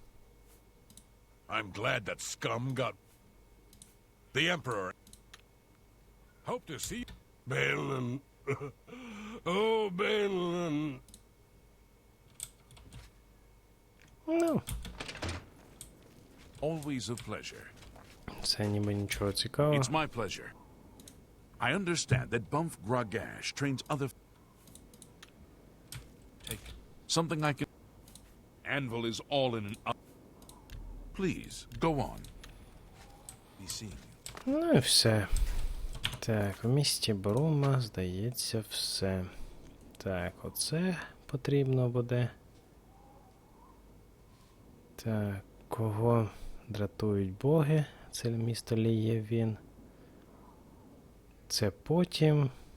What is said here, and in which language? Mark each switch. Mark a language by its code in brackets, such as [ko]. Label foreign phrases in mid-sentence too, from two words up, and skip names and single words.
[en] I'm glad that scum got... The Emperor. Hope to see... Bainland. Oh, Bainland. [uk] Ну, [en] Always a pleasure. [uk] це ніби нічого цікавого. [en] It's my pleasure. I understand that Bumf Gragash trains other... Take something I can... Anvil is all in an... Please, go on. Be seeing you. [uk] Ну і все. Так, у місті Брума, здається, все. Так, оце потрібно буде. Так, кого дратують боги? Це місто Лієвін. Це потім.